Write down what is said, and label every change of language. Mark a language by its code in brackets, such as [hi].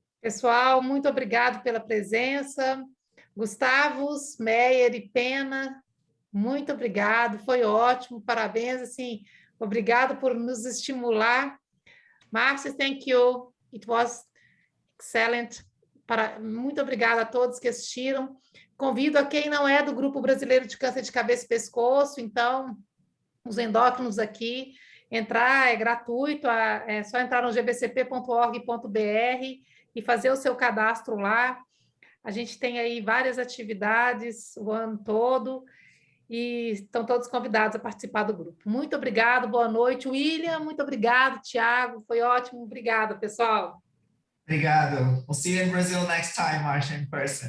[pt] Pessoal, muito obrigado pela presença. Gustavo, Meyer e Pena, muito obrigado, foi ótimo, parabéns, assim, obrigado por nos estimular. [en] Márcio, thank you, it was excellent. [pt] Muito obrigada a todos que assistiram. Convido a quem não é do Grupo Brasileiro de Câncer de Cabeça e Pescoço, então, os endócrinos aqui, entrar é gratuito, é só entrar no gbcp.org.br e fazer o seu cadastro lá. A gente tem aí várias atividades o ano todo e estão todos convidados a participar do grupo. Muito obrigado, boa noite. William, muito obrigado. Tiago, foi ótimo. Obrigada, pessoal. Obrigado. [en] We'll see you in Brazil next time, Marcia, in person.